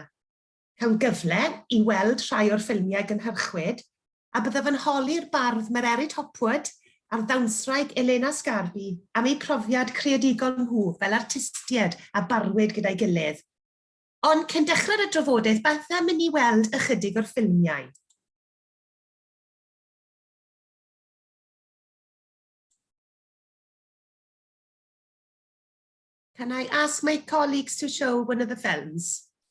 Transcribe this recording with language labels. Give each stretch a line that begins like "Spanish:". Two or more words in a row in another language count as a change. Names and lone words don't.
Welsh: Cawn gyfle i weld rhai o'r ffilmiau gynhyrchwyd, a byddaf yn holi'r bardd Mererid Hopwood a'r ddawnswraig Elena Sgarbi am ei profiad creadigol nhw fel artistiaid a barwyd gyda'i gilydd. Ond cyn dechrau'r y drafodaeth, beth am mynd i weld ychydig o'r ffilmiau.
English: Can I ask my colleagues to show one of the films?